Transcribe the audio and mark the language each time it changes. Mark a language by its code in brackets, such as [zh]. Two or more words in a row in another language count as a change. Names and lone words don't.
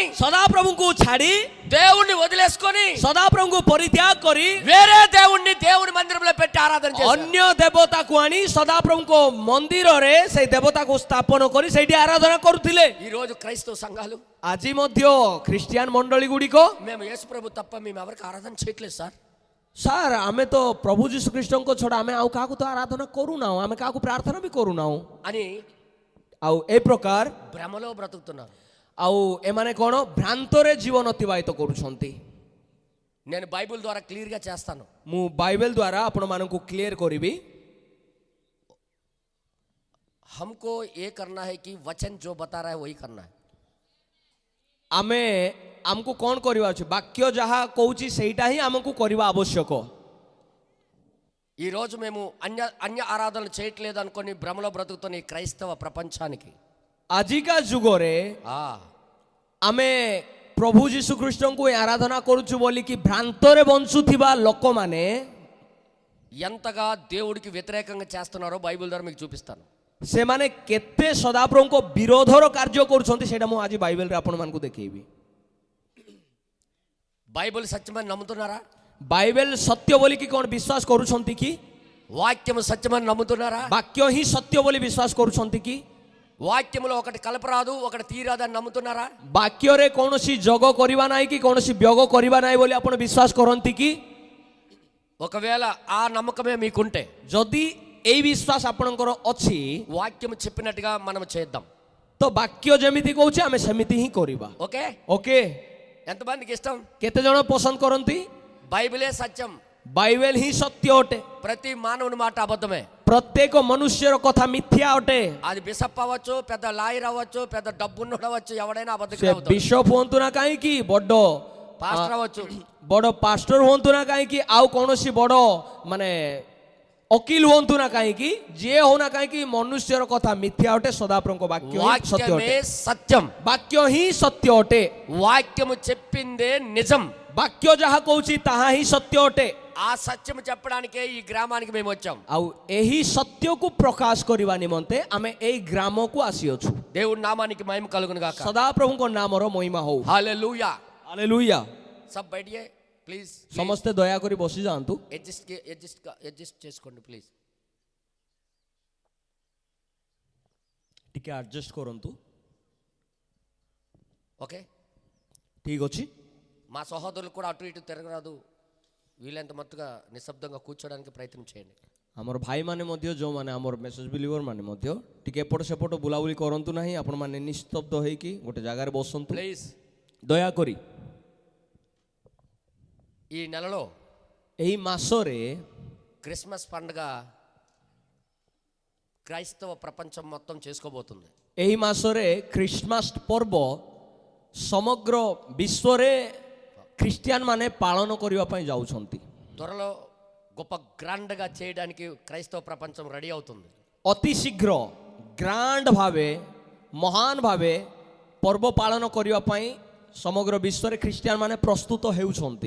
[or] ସଦାପ୍ରଭୁଙ୍କୁ ଛାଡ଼ି ସଦାପ୍ରଭୁଙ୍କୁ ପରିତ୍ୟାଗ କରି [te] వేరే దేవుణ్ణి దేవుని మందిరంలో పెట్టి ఆరాధన చేశారు [or] ଅନ୍ୟ ଦେବତାକୁ ଆଣି ସଦାପ୍ରଭୁଙ୍କ ମନ୍ଦିରରେ ସେଇ ଦେବତାକୁ ସ୍ଥାପନ କରି ସେଇଠି ଆରାଧନା କରୁଥିଲେ [te] ఈ రోజు క్రైస్తవ సంఘాలు [or] ଆଜି ମଧ୍ୟ ଖ୍ରୀଷ୍ଟିଆନ ମଣ୍ଡଳୀ ଗୁଡ଼ିକ [te] మేము యేసు ప్రభు తప్ప మేము ఎవరికి ఆరాధన చేయట్లేదు సార్ [or] ସାର୍ ଆମେ ତ ପ୍ରଭୁ ଯୀଶୁ ଖ୍ରୀଷ୍ଟଙ୍କ ଛଡ଼ା ଆମେ ଆଉ କାହାକୁ ତ ଆରାଧନା କରୁନାହୁଁ ଆମେ କାହାକୁ ପ୍ରାର୍ଥନା ବି କରୁନାହୁଁ [te] అని [or] ଆଉ ଏ ପ୍ରକାର [te] భ్రమలో బ్రతుకుతున్నారు [or] ଆଉ ଏମାନେ କ'ଣ ଭ୍ରାନ୍ତରେ ଜୀବନ ଅତିବାହିତ କରୁଛନ୍ତି [te] నేను బైబిల్ ద్వారా క్లియర్ గా చేస్తాను [or] ମୁଁ ବାଇବେଲ ଦ୍ୱାରା ଆପଣମାନଙ୍କୁ କ୍ଲିୟର କରିବି [hi] हमको ये करना है कि वचन जो बता रहा है वही करना है [or] ଆମେ ଆମକୁ କ'ଣ କରିବା ଅଛି ବାକ୍ୟ ଯାହା କହୁଛି ସେଇଟା ହିଁ ଆମକୁ କରିବା ଆବଶ୍ୟକ [te] ఈ రోజు మేము అన్య ఆరాధనలు చేయట్లేదు అనుకొని భ్రమలో బ్రతుకుతున్న ఈ క్రైస్తవ ప్రపంచానికి [or] ଆଜିକା ଯୁଗରେ ଆମେ ପ୍ରଭୁ ଯୀଶୁ ଖ୍ରୀଷ୍ଟଙ୍କୁ ଆରାଧନା କରୁଛୁ ବୋଲିକି ଭ୍ରାନ୍ତରେ ବଞ୍ଚୁଥିବା ଲୋକମାନେ [te] ఎంతగా దేవుడికి వ్యతిరేకంగా చేస్తున్నారో బైబిల్ ద్వారా మీకు చూపిస్తాను [or] ସେମାନେ କେତେ ସଦାପ୍ରଭୁଙ୍କ ବିରୋଧର କାର୍ଯ୍ୟ କରୁଛନ୍ତି ସେଇଟା ମୁଁ ଆଜି ବାଇବେଲରେ ଆପଣମାନଙ୍କୁ ଦେଖେଇବି [te] బైబిల్ సత్యమని నమ్ముతున్నారా [or] ବାଇବେଲ ସତ୍ୟ ବୋଲିକି କ'ଣ ବିଶ୍ୱାସ କରୁଛନ୍ତି କି [te] వాక్యము సత్యమని నమ్ముతున్నారా [or] ବାକ୍ୟ ହିଁ ସତ୍ୟ ବୋଲି ବିଶ୍ୱାସ କରୁଛନ୍ତି କି [te] వాక్యములో ఒకటి కలపరాదు ఒకటి తీరాదని నమ్ముతున్నారా [or] ବାକ୍ୟରେ କୌଣସି ଯୋଗ କରିବା ନାହିଁ କି କୌଣସି ବ୍ୟଗ କରିବା ନାହିଁ ବୋଲି ଆପଣ ବିଶ୍ୱାସ କରନ୍ତି କି [te] ఒకవేళ ఆ నమ్మకమే మీకుంటే [or] ଯଦି ଏଇ ବିଶ୍ୱାସ ଆପଣଙ୍କର ଅଛି [te] వాక్యము చెప్పినట్టుగా మనం చేద్దాం [or] ତ ବାକ୍ୟ ଯେମିତି କହୁଛି ଆମେ ସେମିତି ହିଁ କରିବା [te] ఓకే [or] ଓକେ [te] ఎంతమందికి ఇష్టం [or] କେତେ ଜଣ ପସନ୍ଦ କରନ୍ତି [te] బైబిలే సత్యం [or] ବାଇବେଲ ହିଁ ସତ୍ୟ ଅଟେ [te] ప్రతి మానవుని మాట అబద్ధమే [or] ପ୍ରତ୍ୟେକ ମନୁଷ୍ୟର କଥା ମିଥ୍ୟା ଅଟେ [te] అది బిషప్ అవ్వచ్చు పెద్ద లాయర్ అవ్వచ్చు పెద్ద డబ్బున్నోడు అవ్వచ్చు ఎవడైనా [or] ସେ [te] అబద్ధం అవుతాడు [or] ବିଶପ ହୁଅନ୍ତୁ ନା କାହିଁକି ବଡ [te] పాస్టర్ అవ్వచ్చు [or] ବଡ ପାଷ୍ଟର ହୁଅନ୍ତୁ ନା କାହିଁକି ଆଉ କୌଣସି ବଡ ମାନେ ଓକିଲ ହୁଅନ୍ତୁ ନା କାହିଁକି ଯିଏ ହଉ ନା କାହିଁକି ମନୁଷ୍ୟର କଥା ମିଥ୍ୟା ଅଟେ ସଦାପ୍ରଭୁଙ୍କ ବାକ୍ୟ ହିଁ ସତ୍ୟ [te] వాక్యమే [or] ଅଟେ [te] సత్యం [or] ବାକ୍ୟ ହିଁ ସତ୍ୟ ଅଟେ [te] వాక్యము చెప్పిందే నిజం [or] ବାକ୍ୟ ଯାହା କହୁଛି ତାହା ହିଁ ସତ୍ୟ ଅଟେ [te] ఆ సత్యం చెప్పడానికే ఈ గ్రామానికి మేము వచ్చాం [or] ଆଉ ଏହି ସତ୍ୟକୁ ପ୍ରକାଶ କରିବା ନିମନ୍ତେ ଆମେ ଏଇ ଗ୍ରାମକୁ ଆସିଅଛୁ [te] దేవుడి నామానికి మహిమ కలుగును గాక [or] ସଦାପ୍ରଭୁଙ୍କ ନାମର ମହିମା ହଉ [te] హల్లెలూయా [or] ହାଲେଲୁୟା [hi] सब बैठिए प्लीज [or] ସମସ୍ତେ ଦୟାକରି ବସି ଯାଆନ୍ତୁ [te] అడ్జస్ట్ చేసుకోండి ప్లీజ్ [or] ଟିକେ ଆଡଜଷ୍ଟ କରନ୍ତୁ। [te] ఓకే, [or] ଠିକ ଅଛି। [te] మా సహోదరులు కూడా అటు ఇటు తిరగరాదు, వీలైనంత మట్టుగా నిశ్శబ్దంగా కూర్చోడానికి ప్రయత్నం చేయండి. [or] ଆମର ଭାଇମାନେ ମଧ୍ୟ ଯେଉଁମାନେ ଆମର [en] message believer [or] ମାନେ ମଧ୍ୟ ଟିକେ ଏପଟ ସେପଟ ବୁଲାବୁଲି କରନ୍ତୁ ନାହିଁ। ଆପଣମାନେ ନିସ୍ତବ୍ଧ ହେଇକି ଗୋଟେ ଜାଗାରେ ବସନ୍ତୁ [te] ప్లీజ్. [or] ଦୟାକରି। [te] ఈ నెలలో [or] ଏହି ମାସରେ [te] క్రిస్మస్ పండుగ క్రైస్తవ ప్రపంచం మొత్తం చేసుకోబోతుంది. [or] ଏହି ମାସରେ ଖ୍ରୀଷ୍ଟମାସ ପର୍ବ ସମଗ୍ର ବିଶ୍ୱରେ ଖ୍ରୀଷ୍ଟିଆନ ମାନେ ପାଳନ କରିବା ପାଇଁ ଯାଉଛନ୍ତି। [te] త్వరలో గొప్ప గ్రాండ్గా చేయడానికి క్రైస్తవ ప్రపంచం రెడీ అవుతుంది. [or] ଅତି ଶୀଘ୍ର ଗ୍ରାଣ୍ଡ ଭାବେ ମହାନ ଭାବେ ପର୍ବ ପାଳନ କରିବା ପାଇଁ ସମଗ୍ର ବିଶ୍ୱରେ ଖ୍ରୀଷ୍ଟିଆନ ମାନେ ପ୍ରସ୍ତୁତ ହେଉଛନ୍ତି।